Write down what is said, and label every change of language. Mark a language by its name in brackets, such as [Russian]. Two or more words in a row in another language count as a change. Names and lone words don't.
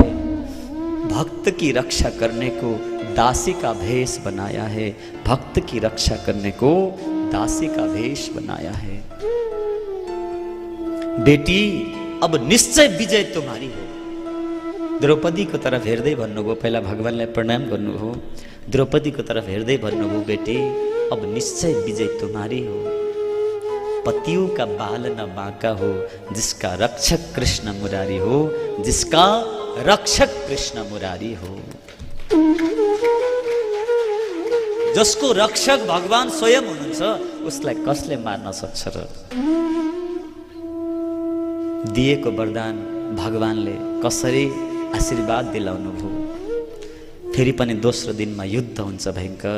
[Hindi] भक्त की रक्षा करने को दासी का भेष बनाया है, भक्त की रक्षा करने को दासी का भेष बनाया है। बेटी अब निश्चय विजय तुम्हारी हो। [Nepali] द्रौपदी को तरफ हेर्दै भन्नुभयो, पहिला भगवानलाई प्रणाम गर्नुभयो, द्रौपदी को तरफ हेर्दै भन्नुभयो, [Hindi] बेटी अब निश्चय विजय तुम्हारी हो। पतियों का बाल न बांका हो, जिसका रक्षक कृष्ण मुरारी हो, जिसका रक्षक कृष्ण मुरारी हो। [Nepali] जसको रक्षक भगवान स्वयं हुनुहुन्छ, उसलाई कसले मार्न सक्छ र? दिएको वरदान भगवानले कसरी आशीर्वाद दिलाउनु भयो। फेरि पनि दोस्रो दिनमा युद्ध हुन्छ भयङ्कर।